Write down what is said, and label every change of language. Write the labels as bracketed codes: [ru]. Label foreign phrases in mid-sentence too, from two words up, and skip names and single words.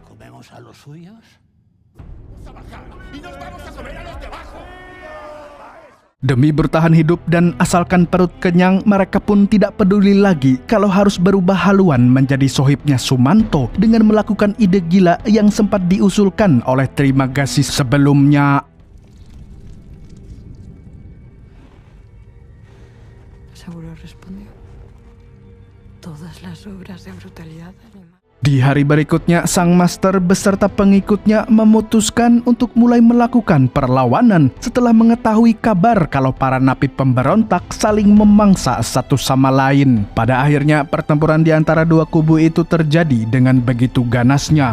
[id] Demi bertahan hidup dan asalkan perut kenyang, mereka pun tidak peduli lagi kalau harus berubah haluan menjadi sohibnya Sumanto dengan melakukan ide gila yang sempat diusulkan oleh Trimagasi sebelumnya. [es] Seguro respondió. Todas las obras de brutalidad animal. [id] Di hari berikutnya, sang master beserta pengikutnya memutuskan untuk mulai melakukan perlawanan setelah mengetahui kabar kalau para napi pemberontak saling memangsa satu sama lain. Pada akhirnya, pertempuran di antara dua kubu itu terjadi dengan begitu ganasnya.